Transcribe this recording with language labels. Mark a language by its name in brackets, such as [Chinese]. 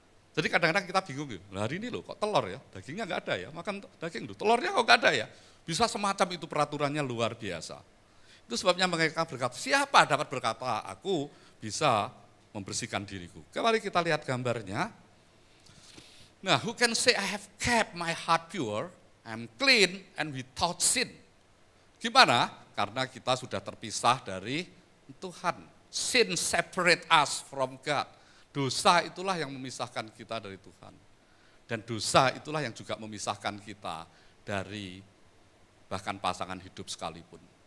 [Indonesian] Jadi kadang-kadang kita bingung, hari ini loh kok telur ya, dagingnya nggak ada ya, makan daging loh, telurnya kok nggak ada ya. Bisa semacam itu peraturannya luar biasa. Itu sebabnya mereka berkata, siapa dapat berkata aku bisa membersihkan diriku. Kembali kita lihat gambarnya. [English] Nah, who can say I have kept my heart pure, I'm clean and without sin. [Indonesian] Gimana? Karena kita sudah terpisah dari Tuhan. [English] Sin separate us from God. [Indonesian] Dosa itulah yang memisahkan kita dari Tuhan. Dan dosa itulah yang juga memisahkan kita dari bahkan pasangan hidup sekalipun.